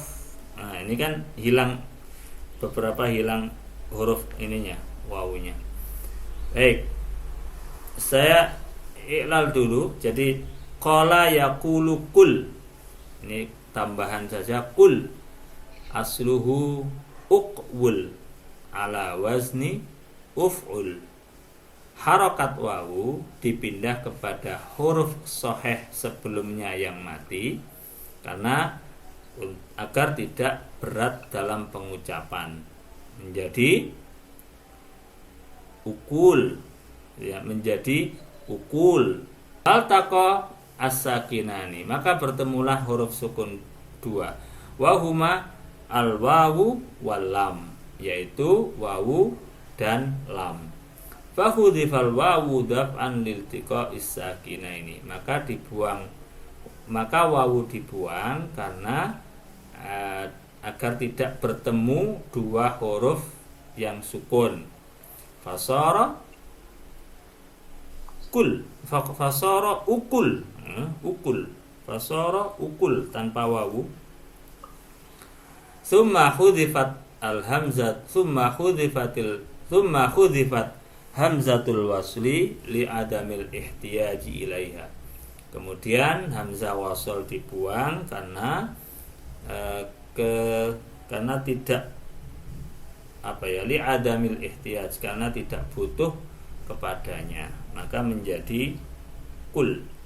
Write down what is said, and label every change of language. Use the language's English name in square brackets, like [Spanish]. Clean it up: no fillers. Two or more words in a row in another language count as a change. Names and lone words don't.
[Indonesian] Nah, ini kan beberapa hilang huruf ininya, wawunya. Baik. Saya iklal dulu. Jadi [Arabic] قال يقول قل. [Indonesian] Ini tambahan saja kul. [Arabic] أصله أقول على وزن افعل. [Indonesian] Harokat wawu dipindah kepada huruf soheh sebelumnya yang mati karena agar tidak berat dalam pengucapan, menjadi ukul, ya, menjadi ukul. [Arabic] التقى الساكنان, [Indonesian] maka bertemulah huruf sukun dua, [Arabic] وهما الواو واللام, [Indonesian] yaitu wawu dan lam. [Arabic] فحذفت الواو دفعا لالتقاء الساكنين, [Indonesian] maka wawu dibuang karena agar tidak bertemu dua huruf yang sukun. [Arabic] فصار قل، فصار اقل، اقل، فصار اقل [Indonesian] tanpa wawu. [Arabic] ثم حذفت همزة الوصل لعدم الاحتياج إليها. [Indonesian] Kemudian hamzah wasl dibuang karena karena tidak [Arabic] لعدم الاحتياج, [Indonesian] karena tidak butuh kepadanya, maka menjadi kul.